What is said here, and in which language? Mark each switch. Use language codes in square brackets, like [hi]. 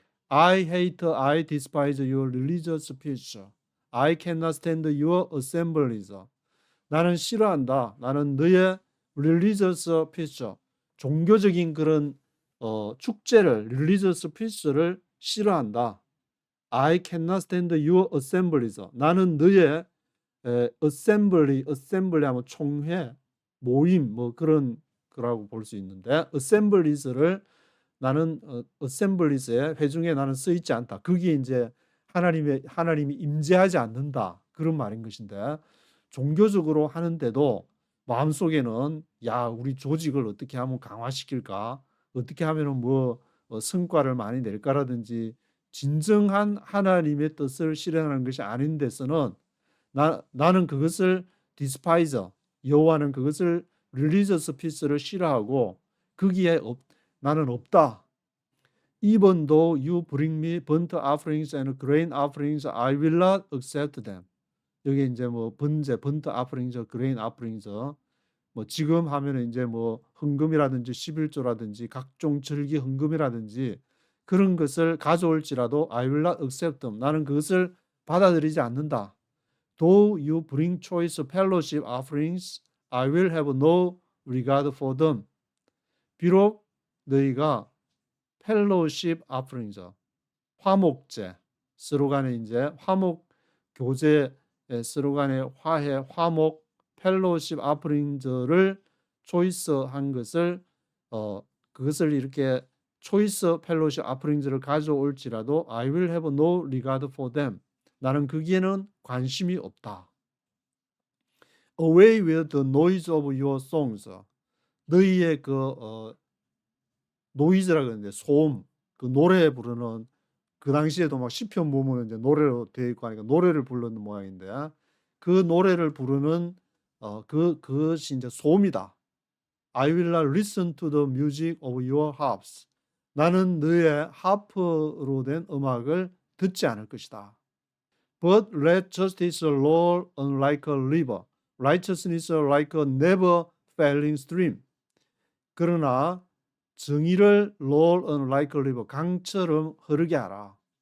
[en] I despise your religious speech. I cannot stand your assemblies. [ko] 나는 싫어한다. 나는 너의 [en] religious speech, [ko] 종교적인 그런 축제를 religious speech를 싫어한다. [en] I cannot stand your assemblies. [ko] 나는 너의 assembly 하면 총회, 모임 뭐 그런 거라고 볼 수 있는데 assemblies를 나는 assemblies의 회중에 나는 써 있지 않다. 그게 이제 하나님이 임재하지 않는다. 그런 말인 것인데 종교적으로 하는데도 마음속에는 야, 우리 조직을 어떻게 하면 강화시킬까? 어떻게 하면은 뭐 성과를 많이 낼까라든지 진정한 하나님의 뜻을 실현하는 것이 아닌 데서는 나는 그것을 despise, 여호와는 그것을 [en] religious peace [ko] 를 싫어하고 거기에 나는 없다. [en] Even though you bring me burnt offerings and grain offerings, I will not accept them. [ko] 여기 이제 뭐 번제, burnt offerings, grain offerings, 뭐 지금 하면은 이제 뭐 헌금이라든지 11조라든지 각종 절기 헌금이라든지 그런 것을 가져올지라도 [en] I will not accept them. [ko] 나는 그것을 받아들이지 않는다. [en] Though you bring choice fellowship offerings, I will have no regard for them. [ko] 비록 너희가 fellowship offerings, 화목제, 서로 간에 이제 화목 교제 서로 간에 화해, 화목, fellowship offerings를 초이스한 것을 그것을 이렇게 초이스 fellowship offerings를 가져올지라도 [en] I will have no regard for them. [ko] 나는 거기에는 관심이 없다. [en] Away with the noise of your songs. [ko] 너희의 그 노이즈라고 하는데 소음, 그 노래 부르는 그 당시에도 막 시편 보면 이제 노래로 되어 있고 하니까 노래를 부르는 모양인데 그 노래를 부르는 그것이 이제 소음이다. [en] I will not listen to the music of your harps. [ko] 나는 너의 하프로 된 음악을 듣지 않을 것이다. [en] But let justice roll on like a river, righteousness like a never failing stream. [ko] 그러나 정의를 [en] roll on like a river, [ko] 강처럼 흐르게 하라.